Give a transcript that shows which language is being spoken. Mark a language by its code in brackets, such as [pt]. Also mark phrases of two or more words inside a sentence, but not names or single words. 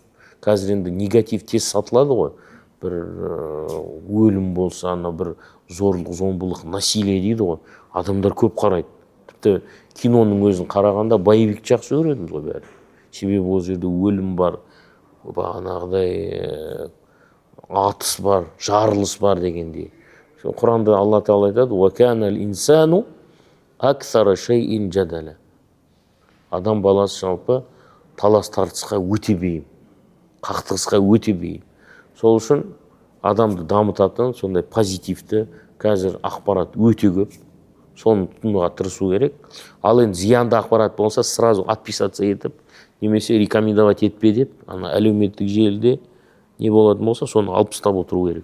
[kk] Қазір енді негатив тез сатылады ғой. Бір өлім болса, бір зорлық, зомбылық, насилие дейді ғой. Адамдар көп қарайды. Тіпті киноның өзін қарағанда боевик жақсы көреміз ғой бәрі. Себебі ол жерде өлім бар, бағанағыдай атыс бар, жарылыс бар дегендей. Құранда Алла Тағала айтады: [ar] "وكان الإنسان أكثر شيء جدلا". [kk] Адам баласы жалпы талас тартысқа өте бейім, қақтығысқа өте бейім. Сол үшін адамды дамытатын сондай позитивті қазір ақпарат өте көп. Соны тұтынуға тырысу керек. Ал енді зиянды ақпарат болса, [ru] сразу отписаться [kk] етіп, немесе рекомендовать етпе деп, ана әлеуметтік желіде не болатын болса, соны алып тастап отыру керек.